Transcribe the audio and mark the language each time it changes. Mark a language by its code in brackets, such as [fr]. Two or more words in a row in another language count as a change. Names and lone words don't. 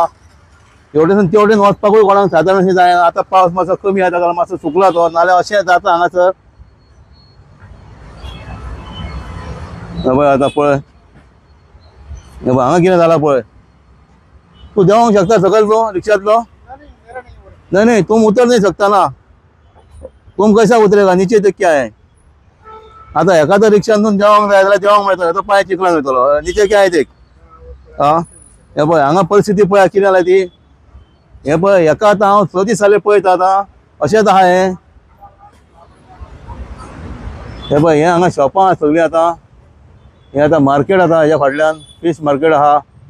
[kok] एवढेसून तेवढेन वचपाकूय कोणाक सादारणशी जायना। आतां पावस मातसो कमी आहा ताका मातसो सुकला तो नाल्यार अशें जाता हांगासर। पळय आतां पळय हांगा कितें जालां पळय। तूं देंवोंक शकता सकयल तूं रिक्षांतलो? [hi] नहीं तुम उतर नहीं सकता ना। तुम कैसा उतरेगा नीचे तक क्या है। [kok] आतां हेका तर रिक्षांतून देंवोंक जाय जाल्यार देंवोंक मेळटलें तो पांय चिखलान वयतलो [hi] नीचे क्या है देख। [kok] हे पळय हांगा परिस्थिती पळय कितें जाल्या ती। हे पळय हेका आतां हांव 6 दीस जाले पळयता आतां अशेंच आहा हें। हे पळय हें हांगा शॉपां आहा सगळीं आतां। हे आतां मार्केट आतां हेज्या फाटल्यान [en] fish market [kok] आहा।